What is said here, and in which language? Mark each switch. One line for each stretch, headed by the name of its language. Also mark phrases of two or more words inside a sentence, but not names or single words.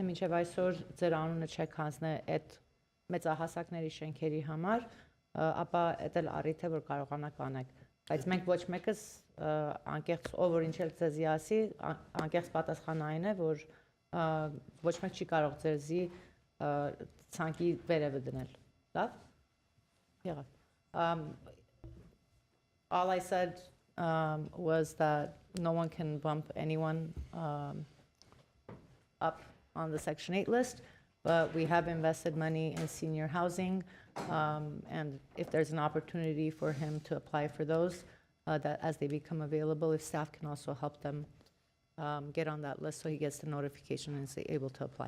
Armenian: մինչև այսօր ձեր անունը չեք հանձնել այդ մեծահասակների շենքերի համար, ապա դա էլ առիթ է, որ կարողանաք անեք։ Բայց մենք ոչ մեկս անկեղծ ով որ ինչ էլ ձեզի ասի, անկեղծ պատասխանը այն է, որ ոչ մեկ չի կարող ձեզի ցանկի վերևը դնել։ Լավ։ Եղավ։
English: All I said was that no one can bump anyone up on the Section 8 list, but we have invested money in senior housing, and if there's an opportunity for him to apply for those, that as they become available, if staff can also help them get on that list so he gets the notification and is able to apply.